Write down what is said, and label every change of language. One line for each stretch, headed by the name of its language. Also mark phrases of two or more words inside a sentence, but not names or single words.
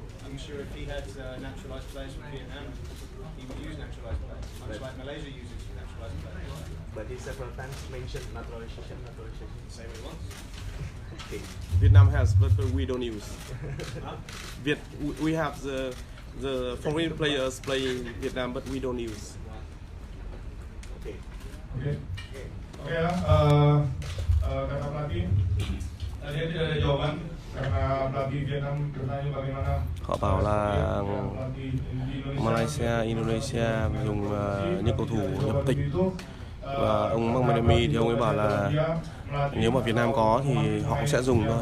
English: I'm sure if he had naturalised players from Vietnam, he would use naturalised players, much like Malaysia uses naturalised players. But he several times mentioned naturalization. Say what he wants. Okay. Vietnam has, but we don't use. We have the foreign players playing Vietnam, but we don't use. Okay.
Indonesian: Oke ya, kata pelatih tadi tidak ada jawaban karena pelatih Vietnam bertanya bagaimana.
Vietnamese: Họ bảo là Malaysia, Indonesia dùng những cầu thủ nhập tịch, và ông Mang thì ông ấy bảo là nếu mà Việt Nam có thì họ cũng sẽ dùng thôi.